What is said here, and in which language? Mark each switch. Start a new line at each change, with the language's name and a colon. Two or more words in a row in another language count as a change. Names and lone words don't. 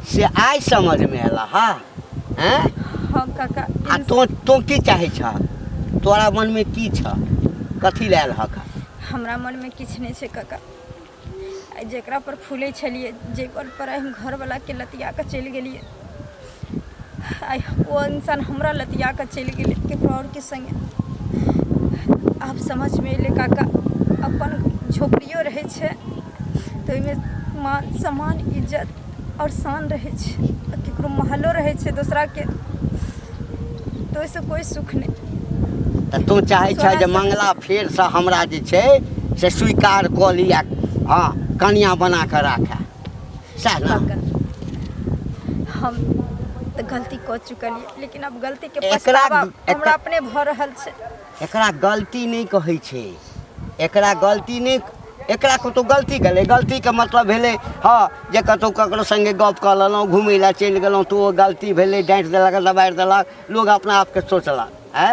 Maithili: से आइ समझ में एला हा? हैं? हाँ काका, आ तो की चाहे छ? तोरा मन में की छ? कथी लेल हक? हमरा मन में किछु नहीं छै काका। आइ जेकरा पर फूले छलिए, जे पर हम घर वाला के लतिया के चलि गेलिए, आय वो इंसान हमरा लतिया के चल गेले केकरो और के संगे। आप समझ में एले काका अपन झोपड़ियो रहे छे तो ओइमे मान सम्मान इज्जत और शान रहे छे, केकरो महलो रहे छे दूसरा के, तो ऐसे कोई सुख नहीं। तो तू चाहे छ जे मंगला फेर से हमरा जे छे से स्वीकार क लिया, हाँ कन्या बना कर राखे सह ना। हम तो गलती कर चुकलिए लेकिन अब गलती के एकरा- पछतावा एक- हमरा अपने भ रहल छे। एकरा गलती नहीं कहै छे, एकरा गलती नहीं, एकरा कतौ गलती गेलै, गलती के मतलब भेलै हाँ जे कतौ ककरो संगे गप कऽ लेलहुँ, घुमै लए चलि गेलहुँ तो ओ गलती भेलै, डाँटि देलक दबाड़ि देलक, लोग अपना आपके सोचलक है।